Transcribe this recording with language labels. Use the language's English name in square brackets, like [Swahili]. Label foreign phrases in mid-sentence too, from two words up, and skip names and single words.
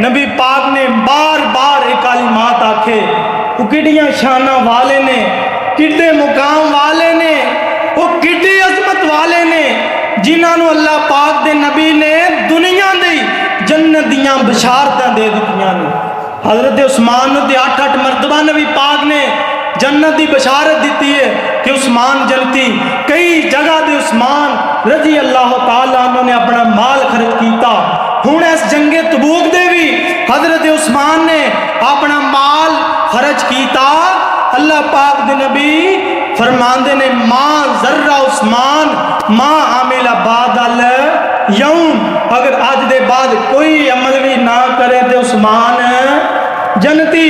[Punjabi] نبی پاک نے بار بار اک کلمات آکھے، او کِڈیاں شاناں والے نے، کِڈے مقام والے نے، او کِڈی عظمت والے نے جنہاں نوں اللہ پاک دے نبی نے دنیا دی جنت دیاں بشارتاں دے دتیاں نے. حضرت عثمان نے 8-8 مرتبہ نبی پاک نے جنت کی بشارت دی ہے کہ عثمان جنتی. کئی جگہ دے عثمان [Arabic] رضي الله تعالى عنه [Punjabi] نے اپنا مال خرچ کیا. ہُن اس جنگِ تبوک دے وی حضرت عثمان نے اپنا مال خرچ کیا. اللہ پاک دے نبی فرماندے نے [Arabic] ما ضر عثمان ما عمل بعد اليوم, [Punjabi] اگر اج دے بعد کوئی عمل وی نہ کرے تو عثمان جنتی.